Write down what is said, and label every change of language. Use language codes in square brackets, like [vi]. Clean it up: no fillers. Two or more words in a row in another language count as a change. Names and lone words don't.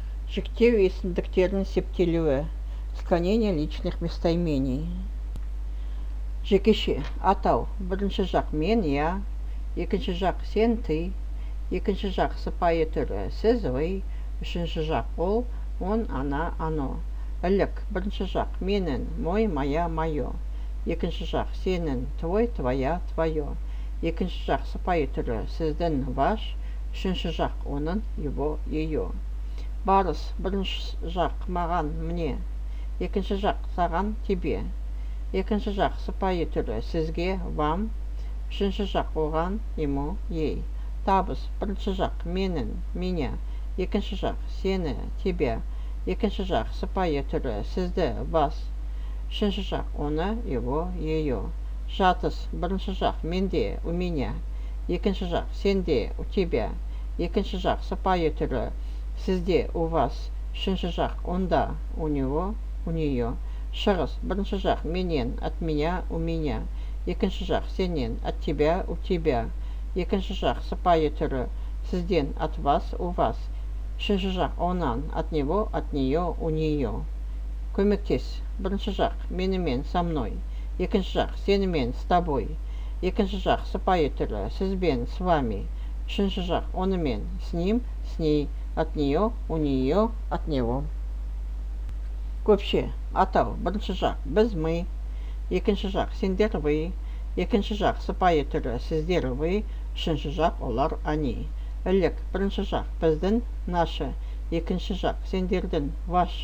[kk] Жіктеу есімдіктердің септелуі. [ru] Склонение личных местоимений. [kk] Жекеше атау. Бірінші жақ мен, я. Екінші жақ сен, ты. Екінші жақ сыпайы түрі сіз, вы. Үшінші жақ ол, [ru] он, она, оно. [kk] Ілік. Бірінші жақ менің, [ru] мой, моя, [kk] моё. Екінші жақ сенің, [ru] твой, твоя, твоё. [kk] Екінші жақ сыпайы түрі сіздің, ваш. Үшінші жақ оның, [ru] его, её. [kk] Барыс. Бірінші жақ маған, мне. Екінші жақ саған, тебе. Екінші жақ сыпайы түрі сізге, вам. Үшінші жақ оған, [ru] ему, ей. [kk] Табыс. Бірінші жақ менің, меня. Екінші жақ сені, тебе. Екінші жақ сыпайы түрі сізді, вас. Үшінші жақ оны, [ru] его, её. [kk] Жатыс. Бірінші жақ менде, [ru] у меня. [kk] Екінші жақ сенде, [ru] у тебя. [kk] Екінші жақ сыпайы түрі сізде, [ru] у вас. [kk] Үшінші жақ онда, [ru] у него, у неё. [kk] Шығыс. Бірінші жақ менен, [ru] от меня, у меня. [kk] Екінші жақ сенен, [ru] от тебя, у тебя. [kk] Екінші жақ сыпайы түрі сізден, [ru] от вас, у вас. [kk] Үшінші жақ онан, [ru] от него, от неё, у неё. [kk] Көмектес. Бірінші жақ менімен, [ru] со мной. [kk] Екінші жақ сенімен, [ru] с тобой. [kk] Екінші жақ сыпайы түрі сізбен, [ru] с вами. [kk] Үшінші жақ онымен, [ru] с ним, с ней. От неё, у неё, от него. [kk] Көпше атау. Бірінші жақ біз, мы. Екінші жақ сендер, вы. Екінші жақ сыпайы түрі сіздер, вы. Үшінші жақ олар, они. Ілік. Бірінші жақ біздің, наши. Екінші жақ сендердің, ваш.